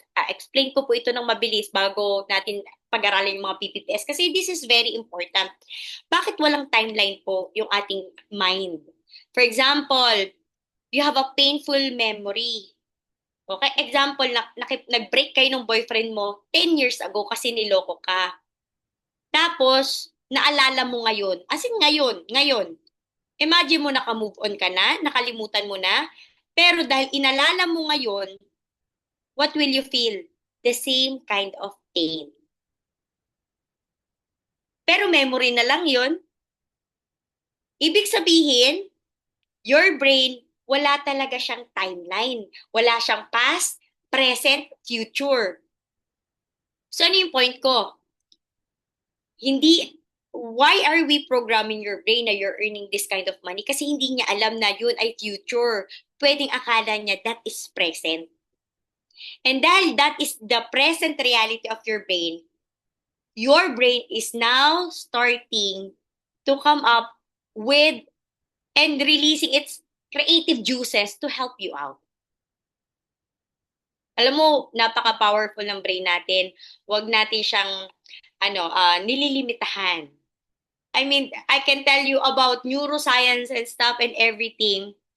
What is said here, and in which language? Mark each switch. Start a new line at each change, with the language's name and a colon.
Filipino: Explain ko po ito ng mabilis bago natin pag-aralin yung mga PPTS kasi
English: this is very important.
Filipino: Bakit walang timeline po yung ating mind?
English: For example, you have a painful memory.
Filipino: Okay? Example, nag-break kayo ng boyfriend mo 10 years ago kasi niloko ka. Tapos, naalala mo ngayon. As in ngayon. Imagine mo naka-move on ka na, nakalimutan mo na, pero dahil inalala mo ngayon,
English: what will you feel? The same kind of pain.
Filipino: Pero memory na lang yun. Ibig sabihin,
English: your brain,
Filipino: wala talaga siyang timeline. Wala siyang past, present, future. So ano yung point ko?
English: Why are we programming your brain na you're earning this kind of money?
Filipino: Kasi hindi niya alam na yun ay future. Pwedeng akala niya
English: that is present. And dahil that is the present reality of your brain is now starting to come up with and releasing its creative juices to help you out.
Filipino: Alam mo, napaka-powerful ng brain natin. Huwag natin siyang nililimitahan.
English: I mean, I can tell you about neuroscience and stuff and everything.